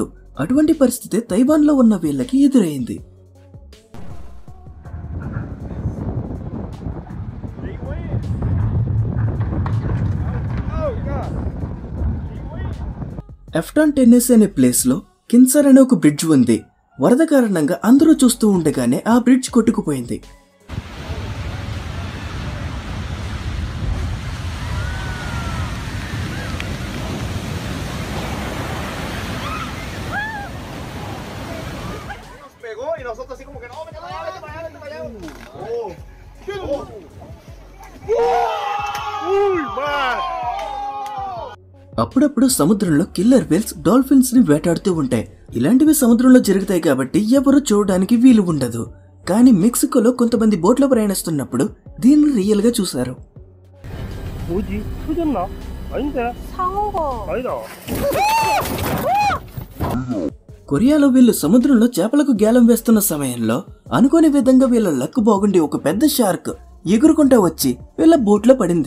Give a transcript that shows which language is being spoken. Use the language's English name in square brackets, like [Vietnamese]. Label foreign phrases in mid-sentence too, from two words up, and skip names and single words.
[Telugu] అటువంటి పరిస్థితి తైవాన్ లో ఉన్న వీళ్ళకి ఎదురైంది. ఎఫ్టాన్ టెన్నెసీ అనే ప్లేస్ లో కిన్సర్ అనే ఒక బ్రిడ్జ్ ఉంది. వరద కారణంగా అందరూ చూస్తూ ఉండగానే ఆ బ్రిడ్జ్ కొట్టుకుపోయింది. [Spanish] Y nosotros así como que no, vete para allá, vete para allá, vete para allá. Uy, man. [Telugu] అప్పుడప్పుడు సముద్రంలో [English] killer whales dolphins [Telugu] ని వేటాడుతూ ఉంటాయి. ఇలాంటివి సముద్రంలో జరుగుతాయి కాబట్టి ఎవరు చూడడానికి వీలు ఉండదు. కానీ మెక్సికోలో కొంతమంది బోట్లో ప్రయాణిస్తున్నప్పుడు దీన్ని రియల్ గా చూశారు. కొరియాలో వీళ్ళు సముద్రంలో చేపలకు గేలం వేస్తున్న సమయంలో అనుకోని విధంగా వీళ్ళ లక్ బాగుండి ఒక పెద్ద షార్క్ ఎగురుకుంటా వచ్చి వీళ్ళ బోట్లో పడింది.